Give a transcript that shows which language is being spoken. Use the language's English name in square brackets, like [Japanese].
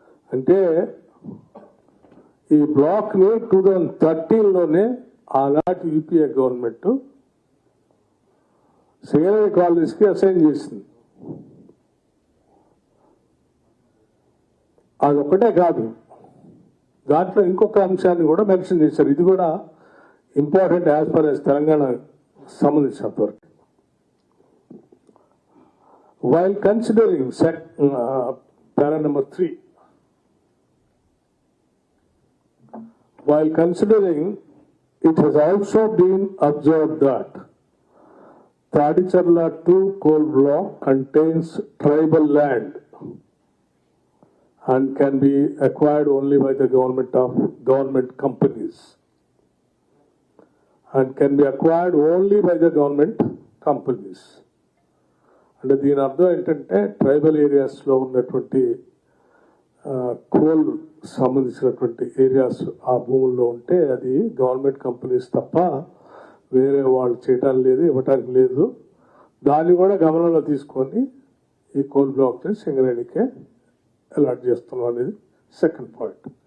[Telugu] అంటే ఈ బ్లాక్ ని 2013లోనే ఆనాటి యూపీఏ గవర్నమెంట్ సింగరేణి కాలనీస్కి అసైన్ చేసింది. అదొక్కటే కాదు, దాంట్లో ఇంకొక అంశాన్ని కూడా మెన్షన్ చేశారు. ఇది కూడా important as per as Telangana సంబంధించినంత వరకు. [English] While considering para number 3, while considering, it has also been observed that Tadicherla 2 coal block contains tribal land and can be acquired only by the government companies and can be acquired only by the government companies. [Telugu] అంటే దీని అర్థం ఏంటంటే tribal ఏరియాస్లో ఉన్నటువంటి coal సంబంధించినటువంటి areas ఆ భూముల్లో ఉంటే అది గవర్నమెంట్ కంపెనీస్ తప్ప వేరే వాళ్ళు చేయటానికి లేదు, ఇవ్వటానికి లేదు. దాన్ని కూడా గమనంలో తీసుకొని ఈ కోల్ బ్లాక్ని సింగరేణికే అలాట్ చేస్తున్నాం అనేది సెకండ్ పాయింట్.